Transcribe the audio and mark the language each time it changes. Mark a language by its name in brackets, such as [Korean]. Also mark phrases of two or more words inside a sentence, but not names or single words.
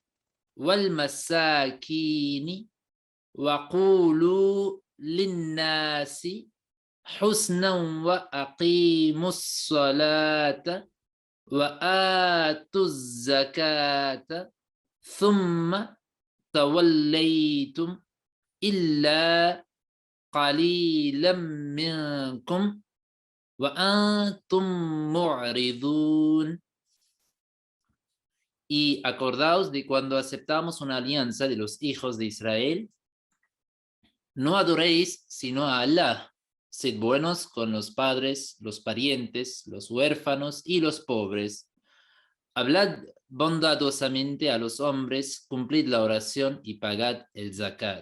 [Arabic] والمساكين وقولوا للناس حسنا وأقيموا الصلاة وآتوا الزكاة ثم توليتم إلا قليلا منكم وأنتم معرضون. [Spanish] Y acordaos de cuando aceptamos una alianza de los hijos de Israel, no adoréis sino a Allah, sed buenos con los padres, los parientes, los huérfanos y los pobres. Hablad bondadosamente a los hombres, cumplid la oración y pagad el zakat.